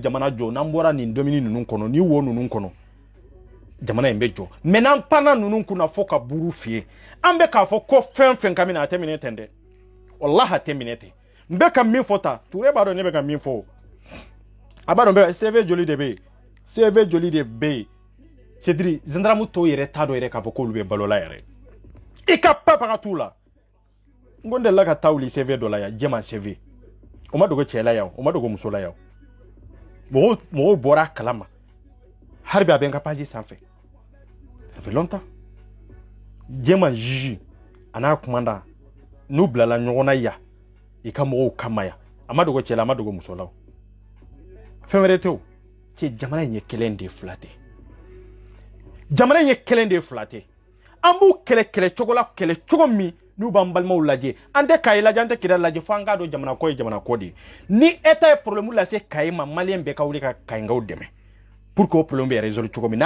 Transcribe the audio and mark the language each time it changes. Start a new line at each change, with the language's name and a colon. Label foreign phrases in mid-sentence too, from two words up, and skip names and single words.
Bambara: jamana jɔ n'an bɔra nin domini ninnu kɔnɔ ni wo ninnu kɔnɔ jamana in bɛ jɔ mais n'an panna ninnu kunna fo ka buru fiyɛ an bɛ k'a fɔ ko fɛn fɛn ka minɛ a tɛ minɛ ten dɛ wallahi a tɛ minɛ ten n bɛ ka min fɔ ta Touré b'a dɔn ne bɛ ka min fɔ a b'a dɔn bɛ CV joli de bɛ yen CV joli de bɛ yen c'est
French: à dire
Bambara: gendarme tɔw yɛrɛ t'a dɔn yɛrɛ k'a fɔ k'olu bɛ balola yɛrɛ i ka papaga t'u la n ko n delila ka taa wuli CV dɔ la yan jɛman CV o ma dogo cɛ la yan o ma dogo muso la yan mɔgɔw bɔra a kalama hali bi a bɛ n ka page sanfɛ
French: ça fait longtemps
Bambara: jɛman juge a n'a commandant n'u bilala ɲɔgɔn na yan i ka mɔgɔw kama yan a ma dogo cɛ la a ma dogo muso la fɛn wɛrɛ tɛ o cɛ jamana in ye kelen de fila tɛ jamana in ye kelen de fila tɛ an b'u kɛlɛ cogo la kɛlɛ cogo min n'u b'an balimaw lajɛ an tɛ Kayi lajɛ an tɛ Kidali lajɛ fo an k'a dɔn jamana ko ye jamana ko de ye ni État ye problème lase Kayi ma maliyɛn bɛɛ ka wuli ka Kayinkaw dɛmɛ
French: pour que
Bambara: o problème bɛ résoudre cogo min